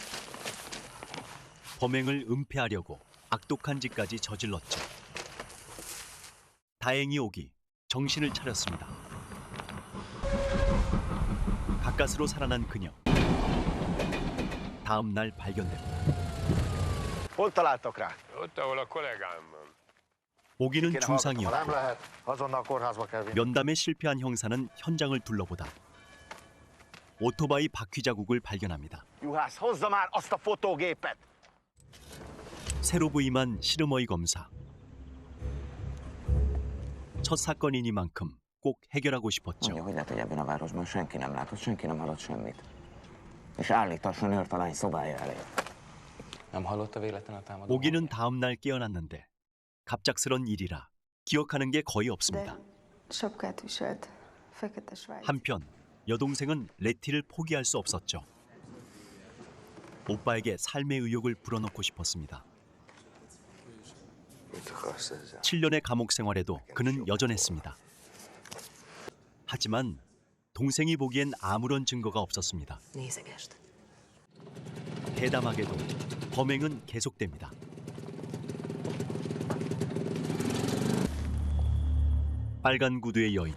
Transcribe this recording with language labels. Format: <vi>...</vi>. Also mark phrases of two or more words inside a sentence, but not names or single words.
<ko>범행을 은폐하려고 악독한 짓까지 저질렀죠. 다행히 오기 정신을 차렸습니다. 가까스로 살아난 그녀. 다음 날 발견됩니다.</ko> <hu>Hol találtak rá? Ott, ahol a kollégám van.</hu> <ko>오기는</ko> <hu>Nem</hu> <ko>중상이었고</ko> <hu>lehet. Azonnal kórházba kell vinni.</hu> <ko>면담에 실패한 형사는 현장을 둘러보다 오토바이 바퀴 자국을 발견합니다.</ko> <hu>Juhász, hozza már azt a fotógépet!</hu> <ko>새로 부임한 시르머이 검사. 첫 사건이니만큼 꼭 해결하고 싶었죠.</ko> <hu>Mondja, hogy lehet, hogy ebben a városban senki nem látott, senki nem hallott semmit. És állítósan őrt a lány szobája elé. Nem hallotta véletlen a támadó?</hu> <ko>오기는 다음 날 깨어났는데 갑작스런 일이라 기억하는 게 거의 없습니다.</ko> <hu>Sapkát viselt. Fekete svájc.</hu> <ko>한편 여동생은 레티를 포기할 수 없었죠. 오빠에게 삶의 의욕을 불어넣고 싶었습니다.</ko> <hu>Mit akarsz ezzel?</hu> <ko>7년의 감옥 생활에도 그는 여전했습니다. 하지만 동생이 보기엔 아무런 증거가 없었습니다.</ko> <hu>Nézegesd.</hu> <ko>대담하게도 범행은 계속됩니다. 빨간 구두의 여인.</ko>